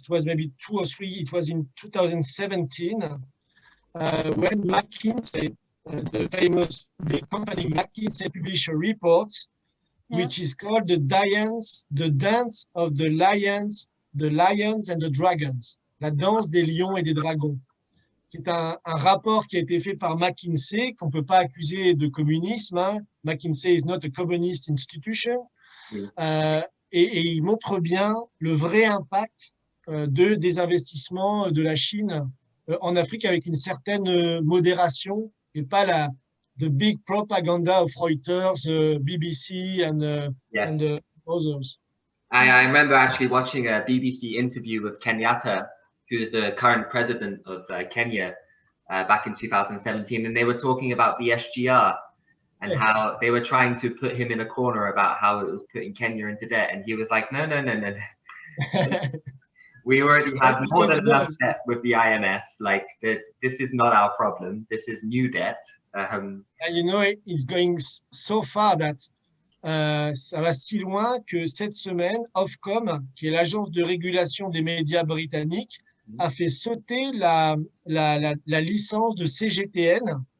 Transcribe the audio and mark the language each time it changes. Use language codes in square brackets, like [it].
[en] It was maybe 2 or 3. It was in 2017 when McKinsey, the company McKinsey, published a report which is called the Dance of the Lions and the Dragons, [fr] la danse des lions et des dragons, qui est un rapport qui a été fait par McKinsey, qu'on ne peut pas accuser de communisme. [en] McKinsey is not a communist institution. [fr] Et il montre bien le vrai impact des investissements de la Chine en Afrique, avec une certaine modération, et pas [en] the big propaganda of Reuters, BBC and others. I remember actually watching a BBC interview with Kenyatta, who is the current president of Kenya, back in 2017, and they were talking about the SGR and how they were trying to put him in a corner about how it was putting Kenya into debt, and he was like, no. We already have more than enough debt with the IMF. Like, this is not our problem. This is new debt. And it's going so far that [fr] ça va si loin que cette semaine, Ofcom, qui est l'agence de régulation des médias britanniques, a fait sauter la licence de CGTN.